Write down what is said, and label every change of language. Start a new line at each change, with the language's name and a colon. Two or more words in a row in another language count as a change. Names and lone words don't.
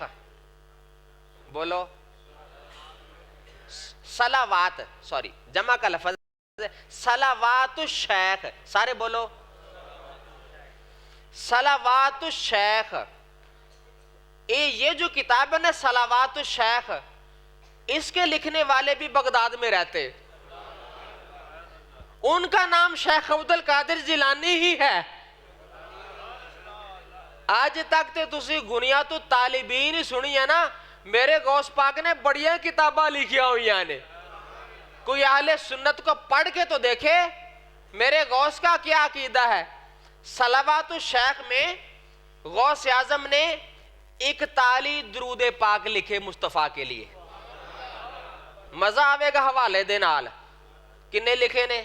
Urdu: بولو صلوات، سوری جمع کا لفظ ہے صلوات الشیخ، سارے بولو صلوات الشیخ۔ یہ جو کتاب ہے نا صلوات الشیخ، اس کے لکھنے والے بھی بغداد میں رہتے، ان کا نام شیخ عبد القادر جیلانی ہی ہے۔ آج تک
Punjabi: تے تسی گنیا تو طالبین ہی سنی ہے نا،
Urdu: میرے غوث پاک نے بڑیاں کتاباں لکھیا ہوئی ہیں، کوئی اہل سنت کو پڑھ کے تو دیکھے میرے غوث کا کیا عقیدہ ہے۔ صلوات الشیخ میں غوث اعظم نے 41 درود پاک لکھے مصطفیٰ کے لیے۔
Punjabi: مزہ آوے گا حوالے دے نال، کنے لکھے نے؟